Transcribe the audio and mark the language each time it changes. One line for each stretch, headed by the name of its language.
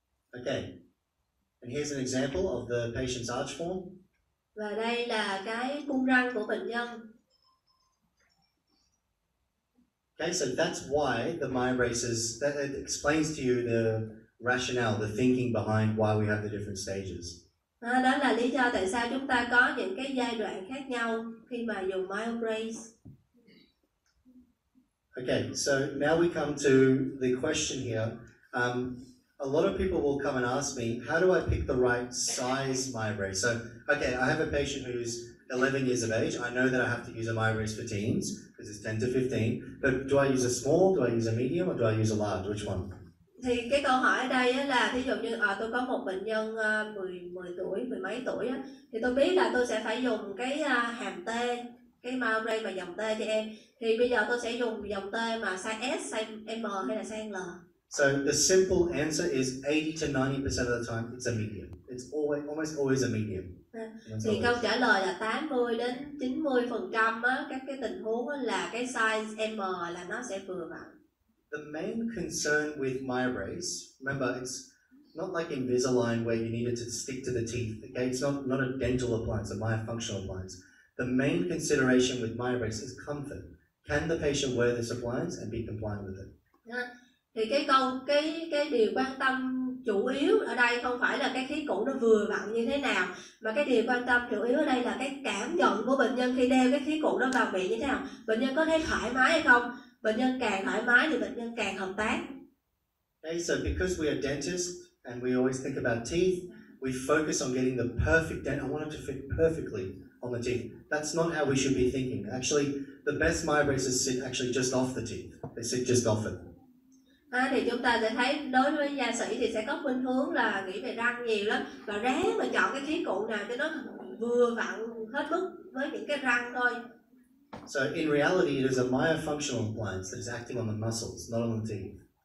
English: Okay, and here's an example of the patient's arch form.
Vietnamese: Và đây là cái cung răng của bệnh nhân.
English: Okay, so that's why the Myobraces, that it explains to you the rationale, the thinking behind why we have the different stages.
Vietnamese: Đó là lý do tại sao chúng ta có những cái giai đoạn khác nhau khi mà dùng Myobrace.
English: Okay, so now we come to the question here. A lot of people will come and ask me, how do I pick the right size Myobrace? So, okay, I have a patient who's 11 years of age. I know that I have to use a Myobrace for teens, because it's 10 to 15. But do I use a small, do I use a medium, or do I use a large? Which one?
Vietnamese: Thì cái câu hỏi ở đây là thí dụ như tôi có một bệnh nhân 10 tuổi, mười mấy tuổi á, thì tôi biết là tôi sẽ phải dùng cái hàm T, cái Myobrace mà dòng T cho em. Thì bây giờ tôi sẽ dùng dòng T mà size S, size M hay là size L.
English: So the simple answer is 80 to 90% of the time it's a medium. It's almost always a medium.
Vietnamese: Thì câu trả lời là 80 đến 90% á, các cái tình huống á, là cái size M là nó sẽ vừa vặn.
English: The main concern with Myobrace, remember, it's not like Invisalign where you needed to stick to the teeth. Okay, it's not a dental appliance, a myofunctional appliance. The main consideration with Myobrace is comfort. Can the patient wear this appliance and be compliant with it?
Vietnamese: Thì cái điều quan tâm chủ yếu ở đây không phải là cái khí cụ nó vừa vặn như thế nào, mà cái điều quan tâm chủ yếu ở đây là cái cảm nhận của bệnh nhân khi đeo cái khí cụ đó vào miệng như thế nào. Bệnh nhân có thấy thoải mái hay không? Bệnh nhân càng thoải mái thì bệnh nhân càng hợp tác.
English: Okay, so because we are dentists and we always think about teeth, we focus on getting the perfect dent. I want it to fit perfectly on the teeth. That's not how we should be thinking. Actually, the best Myobraces sit actually just off the teeth. They sit just off it.
Vietnamese: Thì chúng ta sẽ thấy đối với gia sĩ thì sẽ có khuynh hướng là nghĩ về răng nhiều lắm, và ráng mà chọn cái khí cụ nào cho nó vừa vặn hết mức với những cái răng thôi.
English: So in reality, it is a myofunctional appliance that is acting on the muscles, not on the teeth.